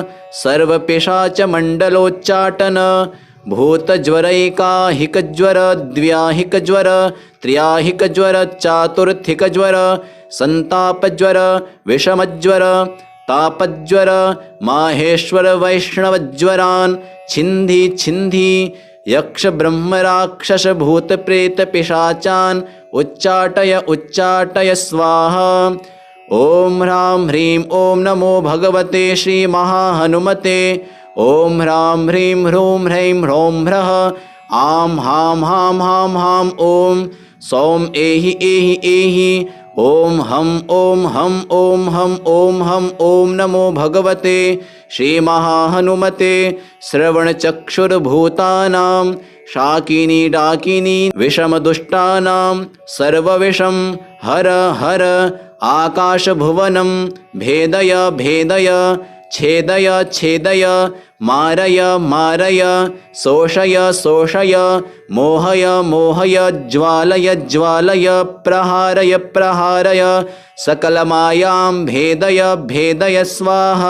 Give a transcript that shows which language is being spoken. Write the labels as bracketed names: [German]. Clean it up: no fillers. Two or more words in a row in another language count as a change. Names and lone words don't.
[Sanskrit] सर्वपिशाचमण्डलोच्चाटन भूतज्वरैकाहिकज्वर द्व्याहिकज्वर त्र्याहिकज्वर चातुर्थिकज्वर संतापज्वर विषमज्वर तापज्वर माहेश्वर वैष्णवज्वरान् छिन्धि छिन्धि यक्ष ब्रह्म राक्षस भूत प्रेत पिशाचान् उच्चाटय उच्चाटय स्वाहा। ॐ ह्रां ह्रीं ॐ नमो भगवते श्री महाहनुमते। ॐ ह्रां ह्रीं ह्रूं ह्रैं ह्रौं ह्रः आं हां हां हां हां ॐ सौं एहि एहि एहि ॐ हं ॐ हं ॐ हं ॐ हं ॐ नमो भगवते श्रीमहाहनुमते श्रवणचक्षुर्भूतानां शाकिनी डाकिनी विषमदुष्टानां सर्वविषं हर हर आकाशभुवनं भेदय भेदय छेदय छेदय मारय मारय शोषय शोषय मोहय मोहय ज्वालय ज्वालय प्रहारय प्रहारय सकलमायां भेदय भेदय स्वाहा।